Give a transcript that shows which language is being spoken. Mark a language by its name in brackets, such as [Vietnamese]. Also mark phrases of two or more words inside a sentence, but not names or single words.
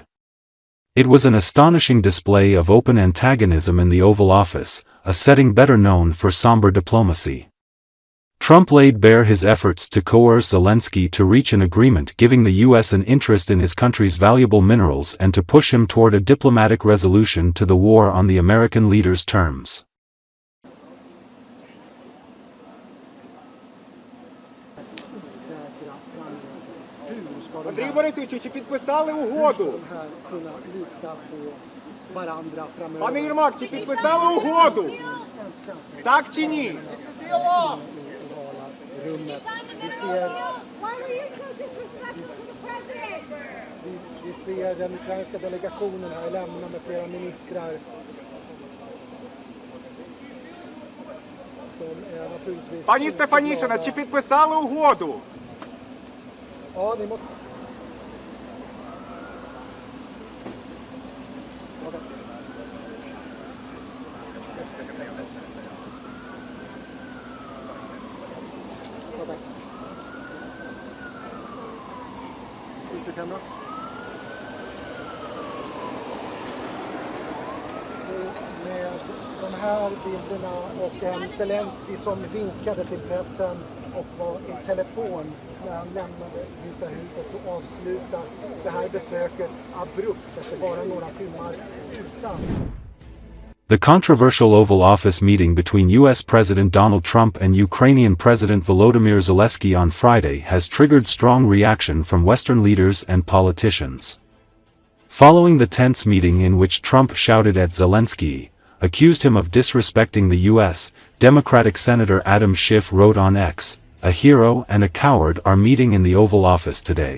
[English] It was an astonishing display of open antagonism in the Oval Office, a setting better known for somber diplomacy. Trump laid bare his efforts to coerce Zelensky to reach an agreement giving the U.S. an interest in his country's valuable minerals and to push him toward a diplomatic resolution to the war on the American leader's terms. [Ukrainian] Андрій Борисович, чи підписали угоду? Пане Єрмак, чи підписали угоду? Так чи ні? [Swedish] Vi ser den ukrainska delegationen här lämna med flera ministrar. [Ukrainian] Пані Стефанішина, чи підписали угоду? [Swedish] Ja, ni måste... [English] Okay. Okay. Is the camera? [Swedish] Med de här bilderna och en Zelenski som vinkade till pressen och var i telefon när han lämnade Vita huset, så avslutas det här besöket abrupt efter bara några timmar utan. [English] The controversial Oval Office meeting between U.S. President Donald Trump and Ukrainian President Volodymyr Zelensky on Friday has triggered strong reaction from Western leaders and politicians. Following the tense meeting in which Trump shouted at Zelenskiy, accused him of disrespecting the U.S., Democratic Senator Adam Schiff wrote on X, "A hero and a coward are meeting in the Oval Office today.